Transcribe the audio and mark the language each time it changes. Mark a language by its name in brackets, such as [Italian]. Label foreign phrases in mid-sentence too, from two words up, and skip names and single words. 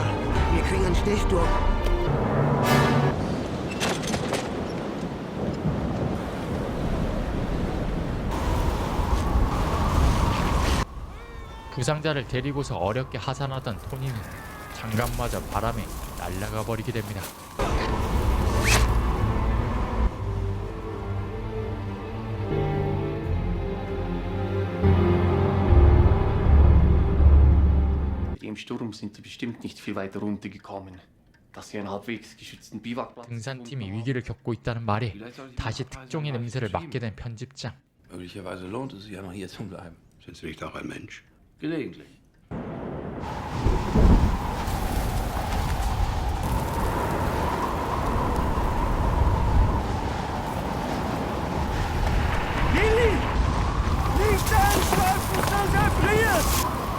[German] Wir kriegen einen Stechsturm. [Korean] 부상자를 데리고서 어렵게 하산하던 토니는 장갑마저 바람에 날아가 버리게 됩니다. [German] Mit dem Sturm sind sie bestimmt nicht viel weiter runtergekommen. Dass sie einen halbwegs geschützten Biwakplatz [Korean] 등산팀이 위기를 겪고 있다는 말에 다시 특종의 냄새를 맡게 된 편집장. [German] Möglicherweise lohnt es sich ja noch hier zu bleiben. Sind Sie nicht auch ein Mensch? Gelegentlich. Willi! Nicht anschleifen, sonst erfriert!